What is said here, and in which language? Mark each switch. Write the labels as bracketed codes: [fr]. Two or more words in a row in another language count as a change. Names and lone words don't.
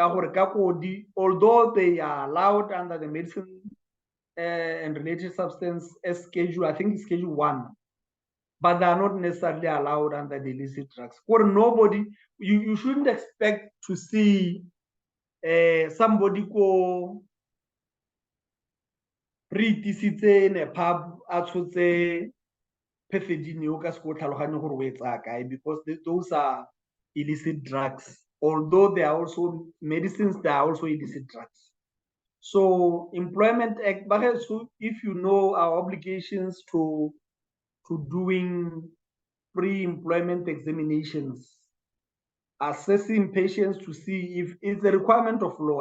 [en] Although they are allowed under the Medicine and Related Substance as schedule, I think it's schedule 1, but they are not necessarily allowed under the illicit drugs. For nobody, you shouldn't expect to see somebody [tn] go re-tisitse [en] in a pub [tn] a tshotse pethidine o ka se go tlhaloganye gore o etsa kae, [en] because those are illicit drugs. Although they are also medicines, they are also illicit drugs. So Employment Act, so if you know our obligations to to doing pre-employment examinations, assessing patients to see if it's a requirement of law.